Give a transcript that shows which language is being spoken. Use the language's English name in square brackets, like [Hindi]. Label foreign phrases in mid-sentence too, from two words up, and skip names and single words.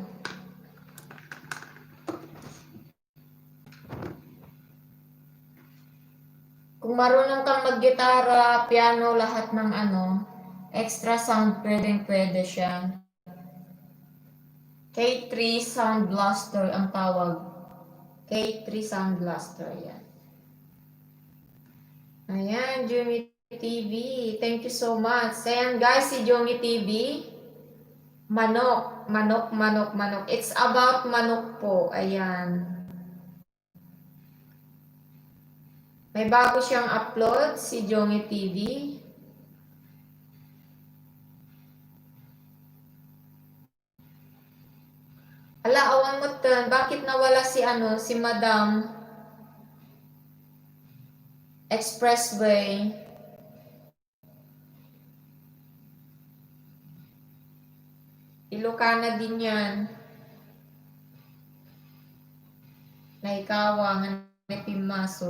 [Filipino] Kung marunong kang mag-gitara, piano, lahat ng ano, [English] extra sound, [Filipino] pwede siya. K3 Sound Blaster ang tawag. K3 Sound Blaster, yan. Ayan, Jumi TV. [English] Thank you so much. [Filipino] Ayan guys, si Jumi TV. Manok. [English] It's about manok po. Ayan. [Filipino] May bago siyang upload, si Jumi TV. [Iloko] Ala, awan mo tan. [Filipino] Bakit nawala si si Madam Expressway? Ilocana din yan. Naikawang, may pimasok.